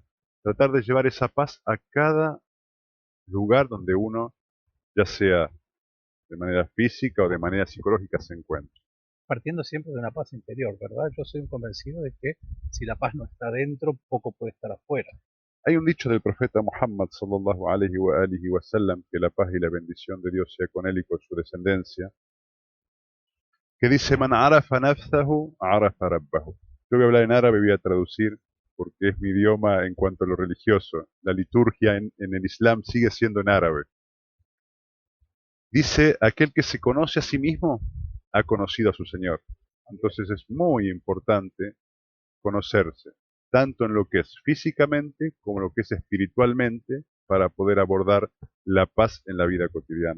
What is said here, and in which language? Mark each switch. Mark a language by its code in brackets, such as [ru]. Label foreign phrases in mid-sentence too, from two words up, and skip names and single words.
[es] Tratar de llevar esa paz a cada lugar donde uno, ya sea de manera física o de manera psicológica, se encuentra. Partiendo siempre de una paz interior, ¿verdad? Yo soy un convencido de que si la paz no está dentro, poco puede estar afuera. Hay un dicho del profeta Muhammad [ar] صلى الله عليه وآله وسلم, [es] que la paz y la bendición de Dios sea con él y con su descendencia, que dice: [ar] من عرف نفسه، عرف ربه. [es] Yo voy a hablar en árabe, voy a traducir porque es mi idioma en cuanto a lo religioso. La liturgia en el Islam sigue siendo en árabe. Dice: aquel que se conoce a sí mismo ha conocido a su Señor. Entonces es muy importante conocerse, tanto en lo que es físicamente como en lo que es espiritualmente, para poder abordar la paz en la vida cotidiana.